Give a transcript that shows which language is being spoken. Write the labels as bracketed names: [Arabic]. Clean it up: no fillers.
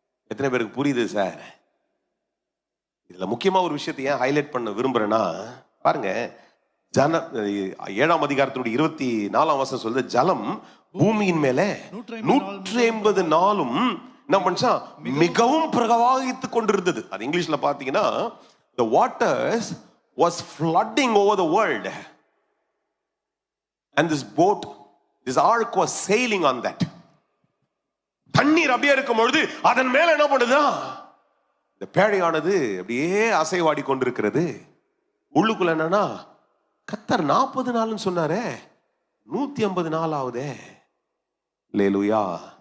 [Tamil] எத்தனை பேருக்கு புரியுது சார்? இதுல முக்கியமா ஒரு விஷயத்தை ஏன் ஹைலைட் பண்ண விரும்புறேன்னா, பாருங்க, 7ஆம் அதிகாரத்தினுடைய 24ஆம் வசனம் சொல்லுது, ஜலம் பூமியின் மேல 150 நாளும் என்ன பண்ணுச்சா? மிகவும் பிரவாகித்து கொண்டிருந்தது. அது இங்கிலீஷ்ல பாத்தீங்கன்னா [English] the waters was flooding over the world. And this boat, this ark was sailing on that. [Tamil] தண்ணீர் அப்படியே இருக்கும் பொழுது அதன் மேல என்ன பண்ணுதா, இந்த பேழையானது அப்படியே அசைவாடி கொண்டிருக்கிறது. உள்ளுக்குள்ள என்னன்னா, கர்த்தர் 40 நாள்னு சொன்னாரே, 150 நாள் ஆகுதே. லேலுயா.